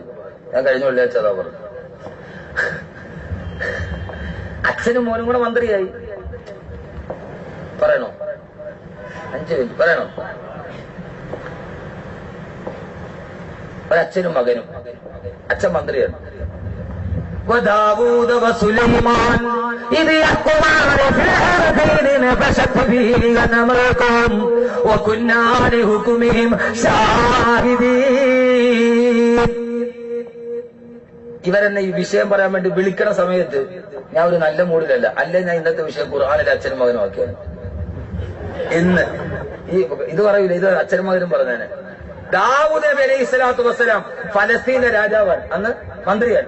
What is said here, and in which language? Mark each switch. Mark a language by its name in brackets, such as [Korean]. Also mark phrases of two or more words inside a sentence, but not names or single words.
[Malayalam] ഞാൻ കഴിഞ്ഞ വെള്ളിയാഴ്ച അതാ പറഞ്ഞു. അച്ഛനും മോനും കൂടെ മന്ത്രിയായി. പറയണോ? 5 മിനിറ്റ് പറയണോ? ഒരച്ഛനും മകനും. അച്ഛൻ മന്ത്രിയാണ്. [Arabic] وداود وسليمان إذ يحكمان في الأرضين نفشت فيه غنمكم وكنا لحكمهم شاهدين. [Malayalam] ഇവരെന്നെ ഈ വിഷയം പറയാൻ വേണ്ടി വിളിക്കണ സമയത്ത് ഞാൻ ഒരു നല്ല മൂഡിലല്ല. അല്ലേ ഞാൻ ഇന്നത്തെ വിഷയം ഖുർആനിലെ അച്ഛനും മകനും ആക്കിയാണ്. ഇന്ന് ഇത് പറയൂല, ഇത് അച്ഛനും മകനും പറഞ്ഞേനെ. ദാവൂദ് നബി [Arabic] عليه الصلاة والسلام [Malayalam] ഫലസ്തീനിലെ രാജാവാണ്, അന്ന് മന്ത്രിയാണ്.